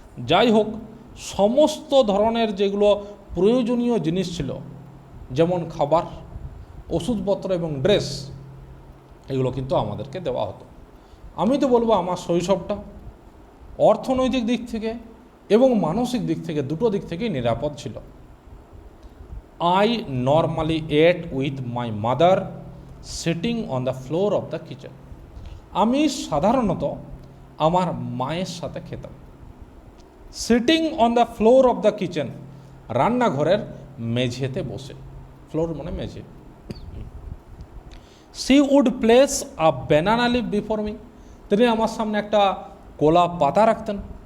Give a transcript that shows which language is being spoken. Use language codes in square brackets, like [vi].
[bn] যাই হোক, সমস্ত ধরনের যেগুলো প্রয়োজনীয় জিনিস ছিল, যেমন খাবার, ওষুধপত্র এবং ড্রেস, এগুলো কিন্তু আমাদেরকে দেওয়া হতো। আমি তো বলবো আমার শৈশবটা অর্থনৈতিক দিক থেকে এবং মানসিক দিক থেকে, দুটো দিক থেকেই নিরাপদ ছিল। [en] I normally ate with my mother sitting on the floor of the kitchen. [bn] আমি সাধারণত আমার মায়ের সাথে খেতাম। [en] sitting on the floor of the kitchen, [bn] রান্নাঘরের মেঝেতে বসে, ফ্লোর মানে মেঝে। [en] she would place a banana leaf before me, [bn] তিনি আমার সামনে একটা কলা পাতা রাখতেন।